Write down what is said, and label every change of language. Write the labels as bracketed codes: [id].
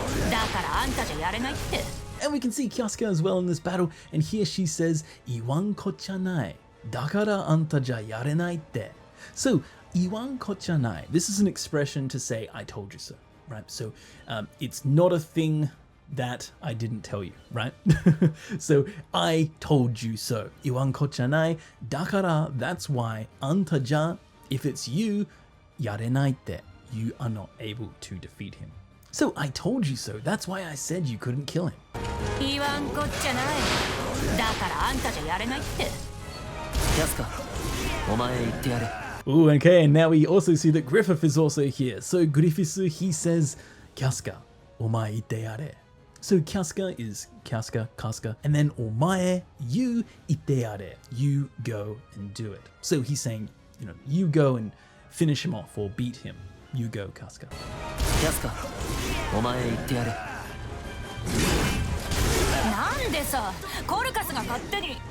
[ja] だからあんたじゃやれないって。 [en] And we can see Kasuga as well in this battle, and here she says, Iwan kochanai, dakara anta ja yarenai te. So, Iwan kochanai, this is an expression to say, I told you so, right? So, it's not a thing that I didn't tell you, right? So, I told you so. Iwan kochanai, dakara, that's why, anta ja, if it's you, yarenai te, you are not able to defeat him. So I told you so. That's why I said you couldn't kill him. [ja] 言わんこっちゃない。だからあんたじゃやれないって。キャスカ、お前言ってやれ。 [en] Ooh, okay, and now we also see that Griffith is also here. So Griffith, he says, Kasuga, omae itte yare. So Kasuga is Kasuga, and then omae, you itte yare. You go and do it. So he's saying, you go and finish him off or beat him. You go, Kasuga. [ja] キャスカ、お前言ってやれ。なんでさ、コルカスが勝手に。